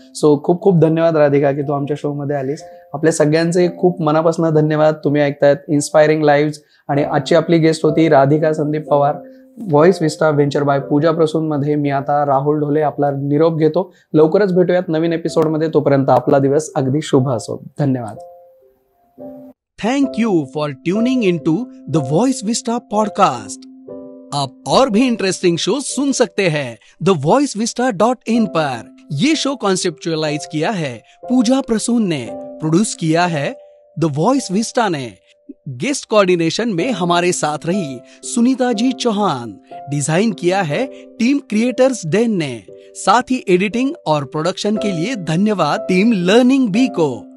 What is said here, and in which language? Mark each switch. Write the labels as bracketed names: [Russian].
[Marathi] So खूप खूप धन्यवाद राधिका की तू आमच्या शो मध्ये आलीस. आपल्या सगळ्यांचे खूप मनापासून धन्यवाद. तुम्ही ऐकतायत इन्स्पायरिंग लाईव्ह, आणि आजची आपली गेस्ट होती राधिका संदीप पवार. व्हॉइस विस्टा व्हेंचर बाय पूजा प्रसून मध्ये मी आता राहुल ढोले आपला निरोप घेतो. लवकरच भेटूयात नवीन एपिसोडमध्ये. तोपर्यंत आपला दिवस अगदी शुभ असो. धन्यवाद. [English] Thank you for tuning into the Voice Vista podcast. [Hindi] आप और भी इंटरेस्टिंग शो सुन सकते हैं thevoicevista.in पर. ये शो कॉन्सेप्चुअलाइज किया है पूजा प्रसून ने, प्रोड्यूस किया है द वॉइस विस्टा ने. गेस्ट कोऑर्डिनेशन में हमारे साथ रही सुनीता जी चौहान. डिजाइन किया है टीम क्रिएटर्स डेन ने. साथ ही एडिटिंग और प्रोडक्शन के लिए धन्यवाद टीम लर्निंग बी को.